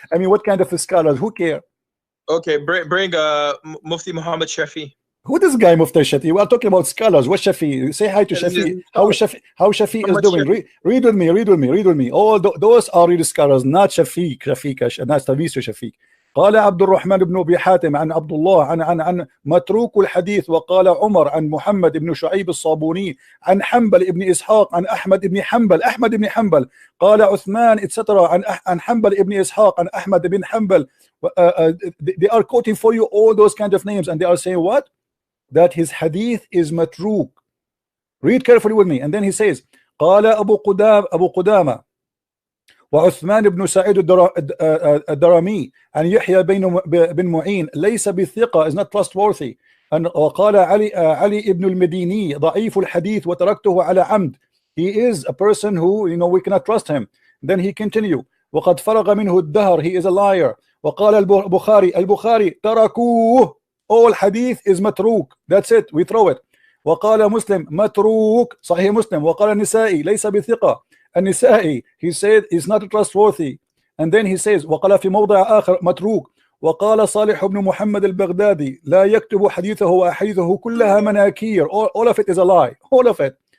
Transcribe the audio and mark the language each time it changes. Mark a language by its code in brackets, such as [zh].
[en] I mean, what kind of scholars? Who care? Okay, bring Mufti Muhammad Shafi. Who this guy Mufti Shafi? We are talking about scholars. What Shafi? Say hi to Shafi. How Shafi is doing? Read with me. All those are real scholars, not Shafiq, not Tavisu Shafiq. [ar] قال عبد الرحمن بن أبي حاتم عن عبد الله عن متروك الحديث، وقال عمر عن محمد بن شعيب الصابوني عن حنبل بن إسحاق عن أحمد بن حنبل قال عثمان etc. عن حنبل بن إسحاق عن أحمد بن حنبل. [en] They are quoting for you all those kind of names, and they are saying what? That his hadith is matruk. Read carefully with me, and then he says [ar] قال أبو قدامة وعثمان بن سعيد الدرمي عن يحيى بن معين ليس بثقة, [en] is not trustworthy. [ar] وقال علي ابن المديني ضعيف الحديث وتركته على عمد. [en] He is a person who, we cannot trust him. Then he continue [ar] وقد فرغ منه الدهر, [en] he is a liar. [ar] وقال البخاري تركوه, [en] all hadith is matruk, that's it, we throw it. [ar] وقال مسلم متروك صحيح مسلم. وقال النسائي ليس بثقة, النسائي [en] he said is not trustworthy. And then he says [ar] وقال في موضع آخر متروك. وقال صالح بن محمد البغدادي لا يكتب حديثه وأحاديثه كلها مناكير, [en] all of it is a lie, all of it.